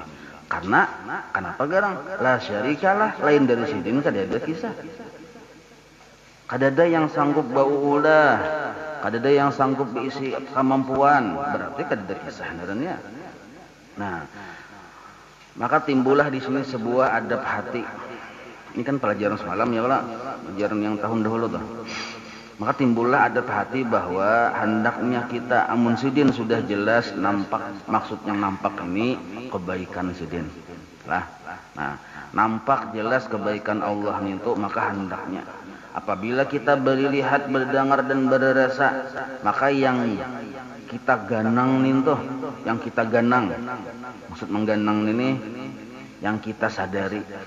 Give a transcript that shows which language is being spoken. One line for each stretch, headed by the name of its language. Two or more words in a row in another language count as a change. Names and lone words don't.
Banjar: Karena kenapa garang?
Arabic: لا شريك له,
Banjar: lain dari sidin kada ada kisah. Kadada yang sanggup bau ulah, kadada yang sanggup diisi kemampuan, berarti kadada kisah sebenarnya. Nah, maka timbullah di sini sebuah adab hati. Ini kan pelajaran semalam ya kalau pelajaran yang tahun dahulu tuh. Maka timbullah adab hati bahwa hendaknya kita amun sidin sudah jelas nampak, maksud yang nampak ini kebaikan sidin. Nah, nampak jelas kebaikan Allah itu, maka hendaknya apabila kita berlihat, berdengar dan berrasa, maka yang kita ganang nih yang kita ganang, maksud mengganang ini yang kita sadari.